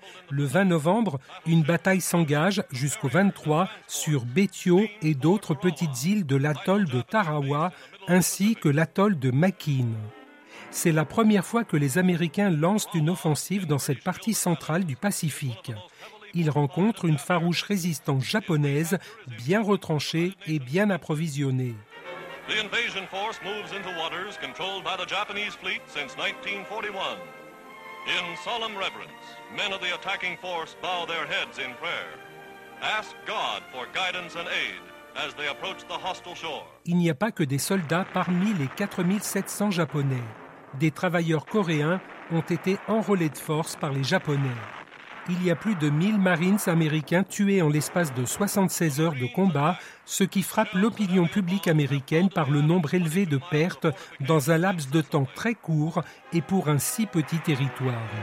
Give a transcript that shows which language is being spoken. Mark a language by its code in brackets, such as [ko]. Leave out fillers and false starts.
[fr] Le 20 novembre, une bataille s'engage jusqu'au 23 sur Betio et d'autres petites îles de l'atoll de Tarawa ainsi que l'atoll de Makin. C'est la première fois que les Américains lancent une offensive dans cette partie centrale du Pacifique. Ils rencontrent une farouche résistance japonaise bien retranchée et bien approvisionnée. [en] The invasion force moves into waters controlled by the Japanese fleet since 1941. In solemn reverence, men of the attacking force bow their heads in prayer. Ask God for guidance and aid as they approach the hostile shore. [fr] Il n'y a pas que des soldats parmi les 4700 Japonais. Des travailleurs coréens ont été enrôlés de force par les Japonais. Il y a plus de 1000 Marines américains tués en l'espace de 76 heures de combat, ce qui frappe l'opinion publique américaine par le nombre élevé de pertes dans un laps de temps très court et pour un si petit territoire.